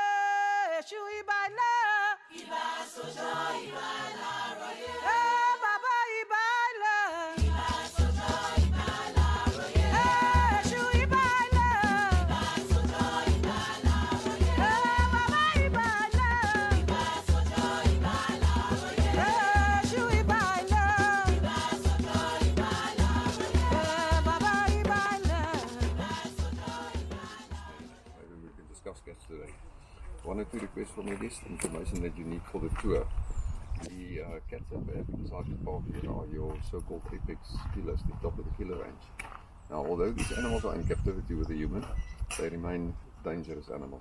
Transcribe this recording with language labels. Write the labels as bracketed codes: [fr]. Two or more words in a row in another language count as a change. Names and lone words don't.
[en] shu Ibai le, Ibai sojo, Ibai la roye, eh baba Ibai le, Ibai sojo, Ibai la roye, eh shu Ibai le, Ibai sojo, Ibai la roye, eh baba Ibai le, Ibai sojo, Ibai la roye, eh shu Ibai le, Ibai sojo, Ibai la roye, eh baba Ibai le, Ibai sojo, Ibai la roye. Maybe we can discuss cats today. One or two requests from your guest, information that you need for the tour. The cats that we have inside the park here are your so-called apex killers, the top of the killer range. Now, although these animals are in captivity with the human, they remain dangerous animals.